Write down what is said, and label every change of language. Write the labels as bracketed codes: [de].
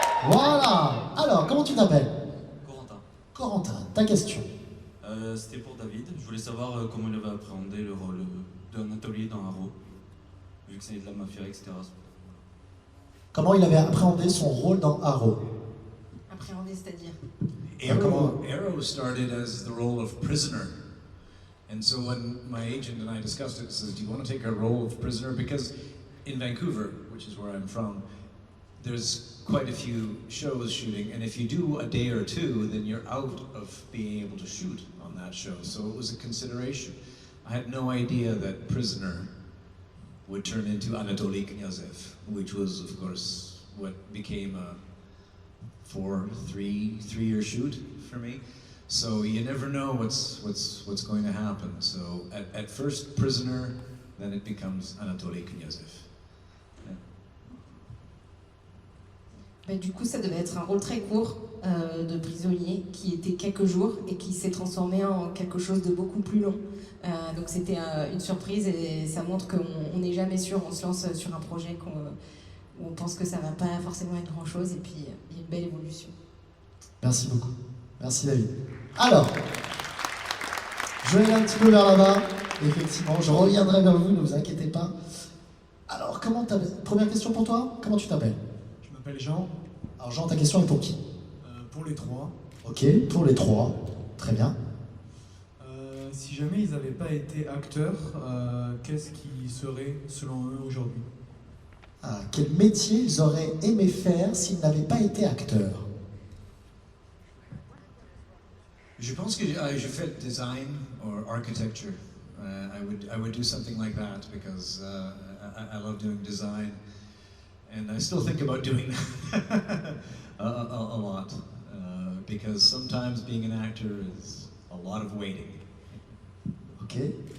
[fr] Voilà. Alors, comment tu t'appelles? Corentin, ta question. C'était pour David. Je voulais savoir comment il avait appréhendé le rôle d'un atelier dans Arrow, vu que c'est de la mafia, etc. Comment il avait appréhendé son rôle dans Arrow? Appréhender, c'est-à-dire? [en] Arrow started as the role of prisoner. And so when my agent and I discussed it, he says, do you want to take a role of prisoner? Because in Vancouver, which is where I'm from, there's quite a few shows shooting, and if you do a day or 2, then you're out of being able to shoot on that show. So it was a consideration. I had no idea that prisoner would turn into Anatoly Knyazov, which was, of course, what became a 3-year shoot for me. So you never know what's going to happen. So at first prisoner, then it becomes Anatoly Knyazov. [fr] Du coup, ça devait être un rôle très court de prisonnier qui était quelques jours et qui s'est transformé en quelque chose de beaucoup plus long. Donc c'était une surprise et ça montre qu'on n'est jamais sûr, on se lance sur un projet où on pense que ça va pas forcément être grand-chose et puis il y a une belle évolution. Merci beaucoup. Merci David. Alors, je vais aller un petit peu vers là-bas. Effectivement, je reviendrai vers vous, ne vous inquiétez pas. Alors, première question pour toi, comment tu t'appelles? Je m'appelle Jean. Alors Jean, ta question est pour qui? Pour les 3. Ok, pour les 3. Très bien. Si si jamais ils n'avaient pas été acteurs, qu'est-ce qu'ils seraient selon eux aujourd'hui? Ah, quel métier ils auraient aimé faire s'ils n'avaient pas été acteurs? Je pense que je fais design [en] or architecture. I would do something like that because I love doing design, and I still think about doing that a lot because sometimes being an actor is a lot of waiting. Okay.